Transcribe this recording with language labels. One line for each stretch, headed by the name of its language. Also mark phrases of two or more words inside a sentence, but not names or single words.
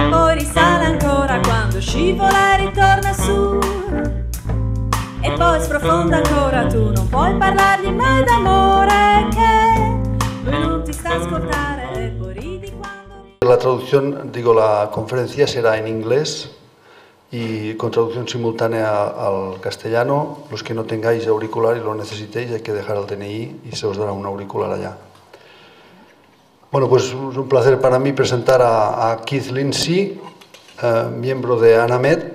Italian: poi risale ancora quando scivola e ritorna su. E poi sprofonda ancora, tu non puoi parlargli mai d'amore, che lui non ti sta a ascoltare e poi ridi quando...
Spanish: La traducción, digo, la conferencia será en inglés y con traducción simultánea al castellano. Los que no tengáis auricular y lo necesitéis, hay que dejar el DNI y se os dará un auricular allá. Bueno, pues es un placer para mí presentar a Keith Lindsey, miembro de Anamed.